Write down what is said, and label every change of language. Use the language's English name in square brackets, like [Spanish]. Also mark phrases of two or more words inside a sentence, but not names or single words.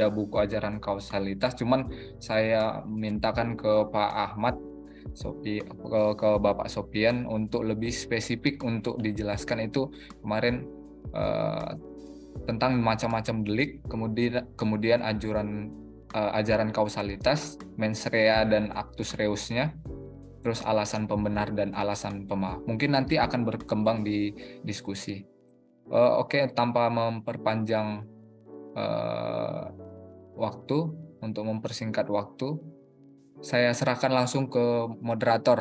[Indonesian] buku ajaran kausalitas, cuman saya mintakan ke Pak Ahmad ke Bapak Sofyan untuk lebih spesifik untuk dijelaskan itu kemarin tentang macam-macam delik, kemudian ajaran kausalitas, [Latin] mens rea dan actus reusnya, [Indonesian] terus alasan pembenar dan alasan pemaaf. Mungkin nanti akan berkembang di diskusi. Oke, tanpa memperpanjang waktu, untuk mempersingkat waktu, saya serahkan langsung ke moderator.